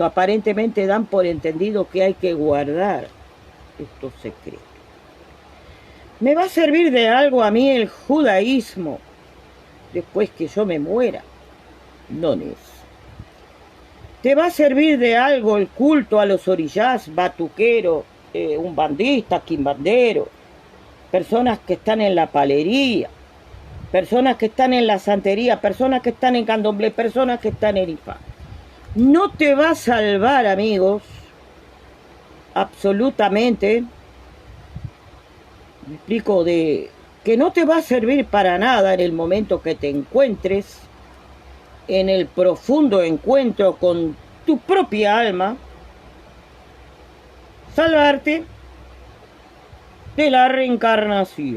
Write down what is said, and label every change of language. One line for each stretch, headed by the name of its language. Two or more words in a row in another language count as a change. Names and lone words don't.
Spanish: Aparentemente dan por entendido que hay que guardar estos secretos. ¿Me va a servir de algo a mí el judaísmo después que yo me muera? No es. ¿Te va a servir de algo el culto a los orillás, batuqueros, umbandistas, quimbanderos, personas que están en la palería, personas que están en la santería, personas que están en candomblé, personas que están en Ifá? No te va a salvar, amigos, absolutamente. Me explico, de que no te va a servir para nada en el momento que te encuentres en el profundo encuentro con tu propia alma, salvarte de la reencarnación.